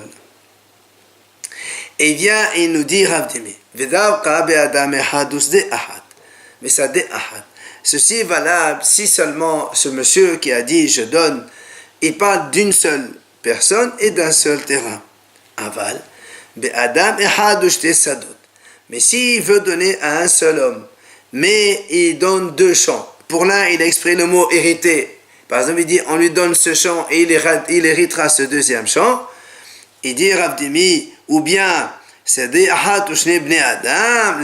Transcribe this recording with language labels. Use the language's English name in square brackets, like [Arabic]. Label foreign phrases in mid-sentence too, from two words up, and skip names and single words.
[French] Et il vient et il nous dit Rav Dimi, mais ça [Hebrew] דאחד. [French] Ceci est valable si seulement ce monsieur qui a dit je donne, il parle d'une seule personne et d'un seul terrain. [Hebrew] אבל באדם אחד ושתי שדות. [French] Mais s'il veut donner à un seul homme, mais il donne deux champs. Pour l'un, il a exprimé le mot hériter. Par exemple, il dit on lui donne ce champ et il héritera ce deuxième champ. Il dit Rav Dimi, ou bien c'est des [Hebrew] אחד ושני בני אדם.